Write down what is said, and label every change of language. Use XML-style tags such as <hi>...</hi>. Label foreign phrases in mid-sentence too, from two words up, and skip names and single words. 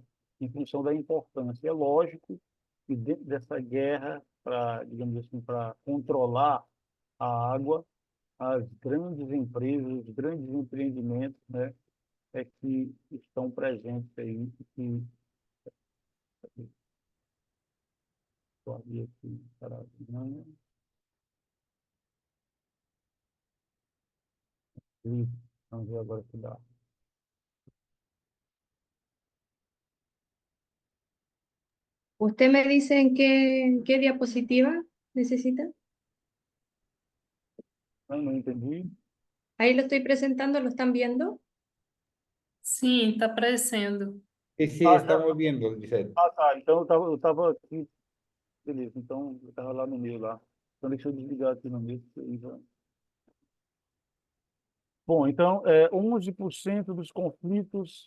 <pt>Em função da importância. É lógico que dentro dessa guerra, para, digamos assim, para controlar a água, as grandes empresas, os grandes empreendimentos, né, que estão presentes aí, que aqui, Paraná, e vamos ver agora o que dá.</pt> <es>¿Usted me dice en qué diapositiva necesita?</es> <pt>Não entendi.</pt> <es>Ahí lo estoy presentando, ¿lo están viendo?</es> <pt>Sim, tá aparecendo.</pt> <es>Sí,</es> <pt>Ah, já.</pt> <es>estamos viendo, Lisette.</es> <pt>Ah, tá. Então eu tava aqui. Beleza, então eu estava lá no meio lá. Então deixa eu desligar aqui no meio. Bom, então, 11% dos conflitos.</pt>